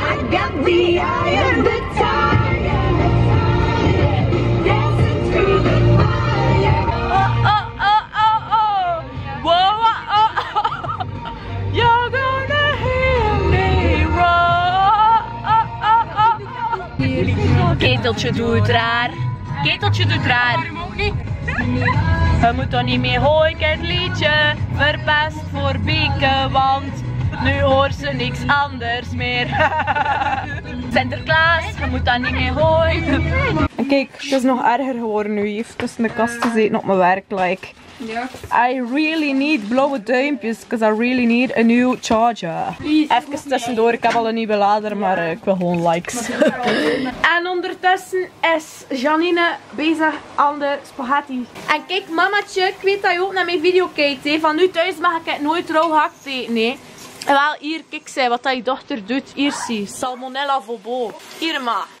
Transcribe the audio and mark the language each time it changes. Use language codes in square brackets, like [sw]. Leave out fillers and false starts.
[en] Got the eye of the tiger, dancing through the fire. Whoa, you're gonna hear me roar. [nl] Keteltje doet raar. Keteltje doet raar. Je moet er niet mee gooien, het liedje. Verpest voor Bieke, want nu hoort ze niks anders meer. Sinterklaas, je moet dat niet meer gooien. En kijk, het is nog erger geworden nu. Je heeft tussen de kasten zitten op mijn werk. [en] Like, I really need [nl] blauwe duimpjes, [en] because I really need a new charger. [nl] Even tussendoor, ik heb al een nieuwe lader, maar ik wil gewoon likes. En ondertussen is Janine bezig aan de spaghetti. En kijk, mamatje, ik weet dat je ook naar mijn video kijkt. Hè. Van nu thuis mag ik het nooit rauw gehakt eten. Nee. En wel, hier, kijk zij, wat dat je dochter doet. Hier zie, salmonella vobo. Hier ma.